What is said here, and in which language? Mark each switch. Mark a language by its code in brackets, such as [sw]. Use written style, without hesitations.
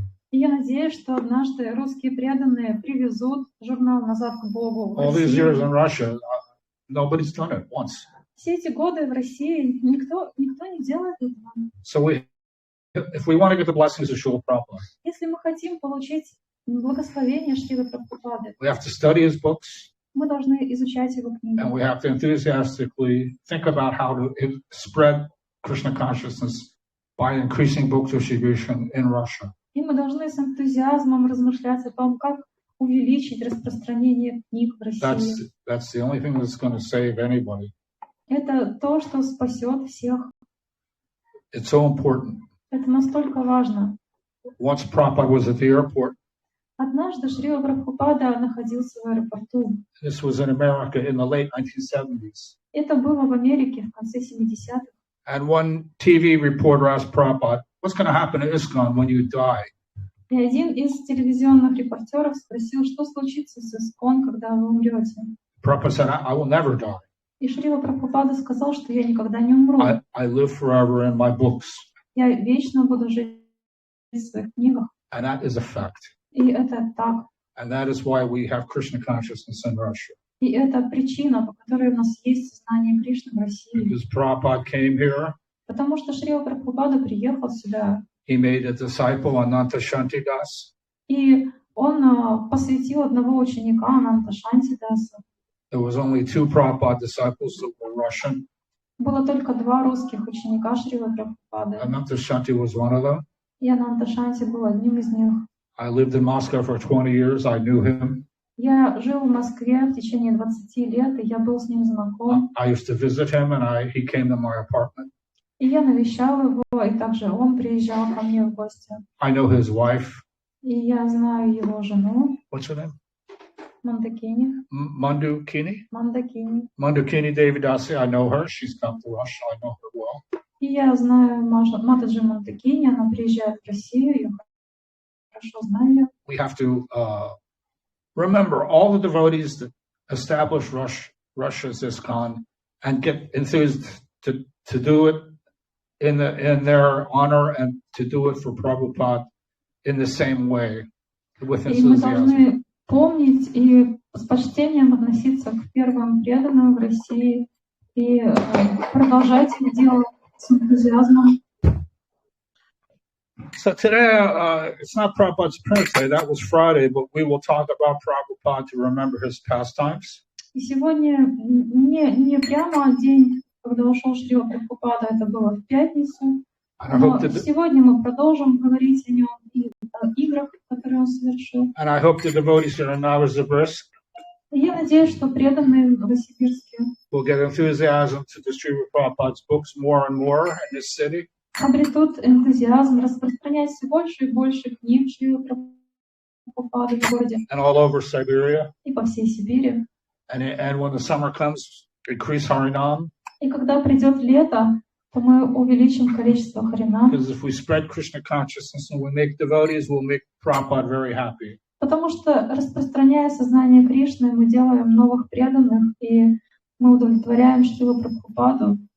[ru] И я надеюсь, что однажды русские преданные привезут журнал «Назад к Богу» в [en] All these [ru] Россию. [en] years in Russia, nobody's done it once. [ru] Все эти годы в России никто не делает этого. [en] So if we want to get the blessings of Srila Prabhupada, [ru] Если мы хотим получить благословение Шрилы Прабхупады, [en] we have to study his books, [ru] мы должны изучать его книги. [en] and we have to enthusiastically think about how to spread Krishna consciousness by increasing book distribution in Russia. [ru] И мы должны с энтузиазмом размышлять о том, как увеличить распространение книг в России. [en] That's the only thing that's going to save anybody. [ru] Это то, что спасет всех. [en] It's so important. [ru] Это настолько важно. [en] Once Prabhupada was at the airport. [ru] Однажды Шрила Прабхупада находился в аэропорту. [en] This was in America in the late 1970s. [ru] Это было в Америке в конце 70-х. [en] And one TV reporter asked Prabhupada, what's going to happen to ISKCON when you die? [ru] И один из телевизионных репортеров спросил, что случится с ИСККОН, когда вы умрете. [en] Prabhupada said, I will never die. [ru] И Шрила Прабхупада сказал, что я никогда не умру. [en] I live forever in my books. [ru] Я вечно буду жить в своих книгах. [en] And that is a fact. [ru] И это так. [en] And that is why we have Krishna consciousness in Russia. [ru] И это причина, по которой у нас есть сознание Кришны в России. [en] Because Prabhupada came here. [ru] Потому что Шрила Прабхупада приехал сюда. [en] He made a disciple, Ananta Shantidas. [ru] И он посвятил одного ученика, Ананта Шантидаса. [en] There was only 2 Prabhupada disciples that were Russian. [ru] Было только 2 русских ученика Шрилы Прабхупады. [en] Ananta Shanti was one of them. [ru] И Ананта Шанти был одним из них. [en] I lived in Moscow for 20 years. I knew him. [ru] Я жил в Москве в течение 20 лет, и я был с ним знаком. [en] I used to visit him, and he came to my apartment. [ru] И я навещал его, и также он приезжал ко мне в гости. [en] I know his wife. [ru] И я знаю его жену, [en] What's her name? [ru] Мандакини. [en] Mandukini? [ru] Мандакини. [en] Mandukini Devidasi. I know her. She's come to Russia. I know her well. [ru] И я знаю Матаджи Мандакини, она приезжает в Россию, я хорошо знаю ее. [en] We have to remember all the devotees that established Russia's ISKCON and get enthused to do it in their honor and to do it for Prabhupada in the same way, with [ru] И мы [en] enthusiasm. [ru] должны помнить и с почтением относиться к первым преданным в России и продолжать это дело с энтузиазмом. [en] So today, it's not Prabhupada's Prince Day, that was Friday, but we will talk about Prabhupada to remember his pastimes. [ru] И сегодня не прямо день, когда ушел Шрила Прабхупада, это было в пятницу, Но сегодня мы продолжим говорить о нем и о играх, которые он совершил. [en] And I hope the devotees here in Novosibirsk [ru] И я надеюсь, что преданные в Новосибирске [en] will get enthusiasm to distribute Prabhupada's books more and more in this city. [ru] обретут энтузиазм распространять все больше и больше книг Шрилы Прабхупады в городе [en] And all over Siberia. [ru] и по всей Сибири. [en] And when the summer comes, increase Harinam. [ru] И когда придет лето, то мы увеличим количество Харинам. [en] Because if we spread Krishna consciousness and we make devotees, we'll make Prabhupada very happy. [ru] Потому что, распространяя сознание Кришны, мы делаем новых преданных, и мы удовлетворяем Шрилу Прабхупаду.